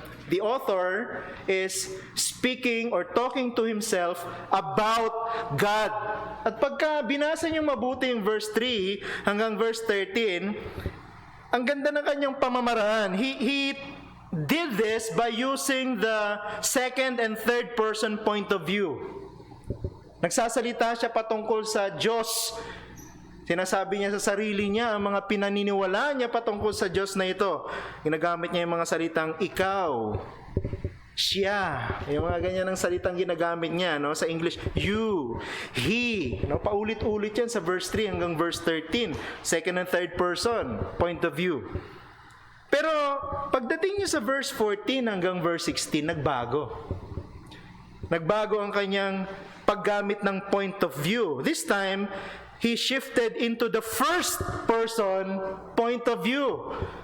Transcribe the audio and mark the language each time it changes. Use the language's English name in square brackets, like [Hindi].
[English] The author is speaking or talking to himself about God. [Filipino] At pagka binasa niyo mabuti yung verse 3 hanggang verse 13, ang ganda ng kanyang pamamaraan. [English] He did this by using the second and third person point of view. [Filipino] Nagsasalita siya patungkol sa Diyos. Sinasabi niya sa sarili niya ang mga pinaniniwalaan niya patungkol sa Diyos na ito. Ginagamit niya yung mga salitang ikaw, siya, yung mga ganyan ng salitang ginagamit niya, no? [English] Sa English, you, he, no? [Filipino] Paulit-ulit yan sa verse 3 hanggang verse 13, [English] second and third person point of view. [Filipino] Pero pagdating niyo sa verse 14 hanggang verse 16, nagbago ang kanyang paggamit ng [English] point of view. This time he shifted into the first person point of view.